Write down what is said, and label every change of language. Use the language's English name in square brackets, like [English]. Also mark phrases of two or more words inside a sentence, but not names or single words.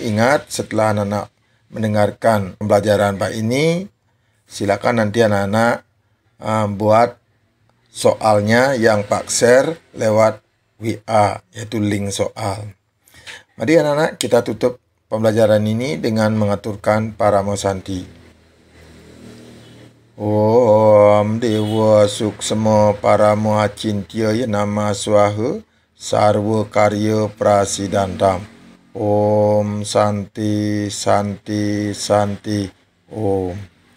[Indonesian] Ingat, setelah anak-anak mendengarkan pembelajaran Pak ini, silakan nanti anak-anak buat soalnya yang Pak share lewat WA, yaitu link soal. Mari anak-anak kita tutup pembelajaran ini dengan mengaturkan Paramo Santi. [Sanskrit] Om Dewa Suksema Paramo Acintya Nama Swaha Sarwa Karya Prasidantam. Om Santi Santi Santi Om.